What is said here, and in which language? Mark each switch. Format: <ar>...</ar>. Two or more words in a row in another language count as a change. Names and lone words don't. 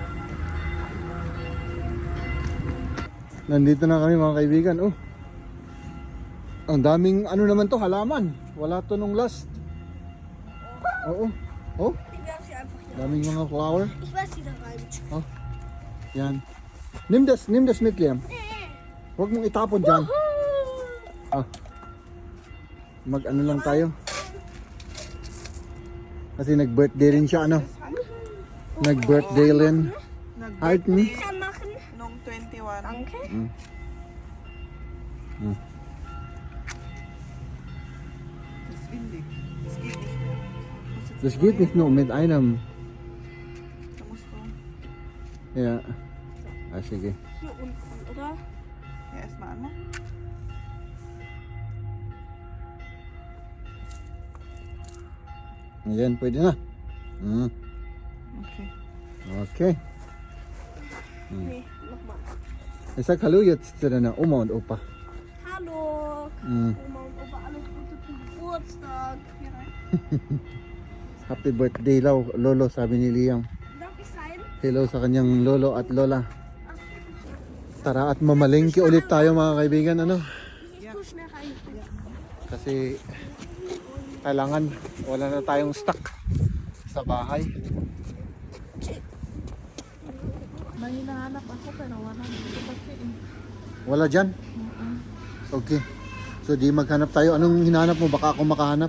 <tl>Nandito na kami mga kaibigan. Oh. Ang daming ano naman to, halaman. Wala to nung last. Oo. Oh. Daming mga flower. Oh. Yan.</tl> <de>Nimm das mit, Liam.</de> <tl>Huwag mong itapon dyan. Ah. Mag-ano lang tayo. Kasi nag-birthday rin siya, ano? Nag-birthday rin. Harten. Nung 21.</tl> <de>Danke. Das geht nicht nur mit einem. Da musst du Ja. Sige. Hier unten, oder? ja erstmal anmachen.</de> <tl>Ayan, pwede na. Okay. Okay.</tl> <de>Nee, nochmal. Ich sag Hallo jetzt zu deiner Oma und Opa. Hallo. Mhm. Oma und Opa, alles Gute zum Geburtstag.</de> <en>Happy birthday</en> <tl>lolo, sabi ni Liam.</tl> <de>Darf ich sein?</de> <tl>Hello sa kanyang lolo at lola. Tara at mamalengke ulit tayo mga kaibigan, ano?</tl> <de>Ich tu schnell rein.</de> <tl>Kasi kailangan wala na tayong stock sa bahay. May hinahanap ako pero wala dito kasi. Wala dyan? Okay. So di maghanap tayo. Anong hinahanap mo? Baka ako makahanap.</tl>